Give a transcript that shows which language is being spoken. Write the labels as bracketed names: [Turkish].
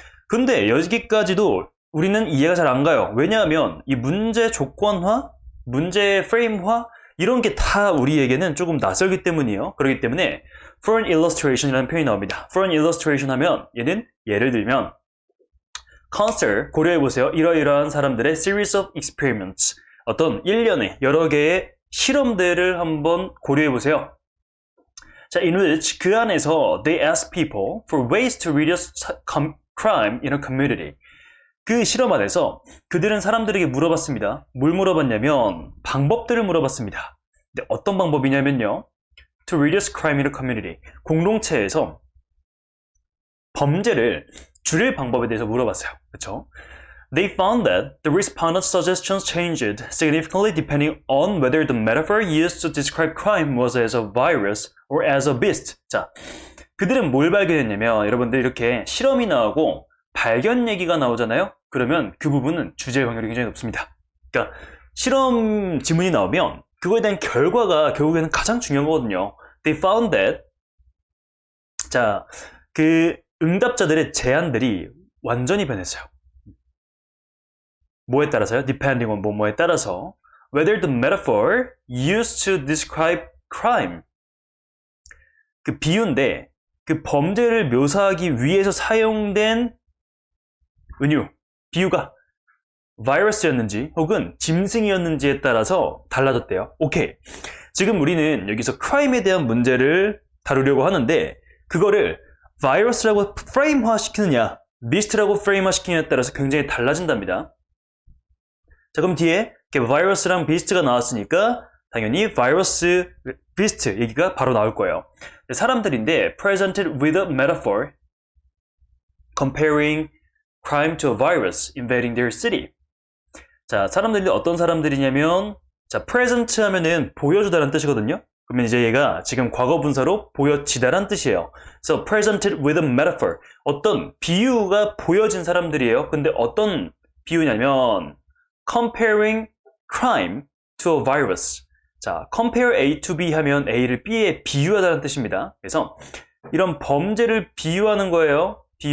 [Korean] 근데 여기까지도 우리는 이해가 잘 안 가요. 왜냐하면 이 문제 조건화, 문제 프레임화 이런 게 다 우리에게는 조금 낯설기 때문이에요. 그렇기 때문에 [English] for an illustration [Korean] 이라는 표현이 나옵니다. for an illustration 하면 얘는 예를 들면 consider, 고려해보세요. 이러이러한 사람들의 [English] series of experiments [Korean] 어떤 일련의 여러 개의 실험들을 한번 고려해보세요. [English] 자, in which [Korean] 그 안에서 [English] they ask people for ways to reduce crime in a community. [Korean] 그 실험 안에서 그들은 사람들에게 물어봤습니다. 뭘 물어봤냐면 방법들을 물어봤습니다. 근데 어떤 방법이냐면요. [English] to reduce crime in a community. [Korean] 공동체에서 범죄를 줄일 방법에 대해서 물어봤어요. 그렇죠? [English] They found that the respondents' suggestions changed significantly depending on whether the metaphor used to describe crime was as a virus or as a beast. [Korean] 자, 그들은 뭘 발견했냐면 여러분들 이렇게 실험이 나오고 발견 얘기가 나오잖아요? 그러면 그 부분은 주제의 확률이 굉장히 높습니다. 그러니까 실험 지문이 나오면 그거에 대한 결과가 결국에는 가장 중요한 거거든요. [English] They found that [Korean] 자, 그 응답자들의 제안들이 완전히 변했어요. 뭐에 따라서요? [English] Depending on [Korean] 뭐뭐에 따라서 [English] whether the metaphor used to describe crime [Korean] 그 비유인데 그 범죄를 묘사하기 위해서 사용된 은유, 비유가 바이러스였는지 혹은 짐승이었는지에 따라서 달라졌대요. 오케이. 지금 우리는 여기서 크라임에 대한 문제를 다루려고 하는데 그거를 바이러스라고 프레임화 시키느냐 비스트라고 프레임화 시키느냐에 따라서 굉장히 달라진답니다. 자, 그럼 뒤에 바이러스랑 비스트가 나왔으니까 당연히 바이러스, 비스트 얘기가 바로 나올 거예요. 사람들인데 [English] presented with a metaphor comparing crime to a virus invading their city. [Korean] 자, 사람들인데 어떤 사람들이냐면 자, present 하면은 보여주다라는 뜻이거든요. 그러면 이제 얘가 지금 과거 분사로 보여지다라는 뜻이에요. [English] So presented with a metaphor. [Korean] 어떤 비유가 보여진 사람들이에요. 근데 어떤 비유냐면 [English] comparing crime to a virus. [Korean] 자, [English] compare A to B [Korean] 하면 A를 B에 비유하다는 뜻입니다. 그래서 이런 범죄를 비유하는 거예요.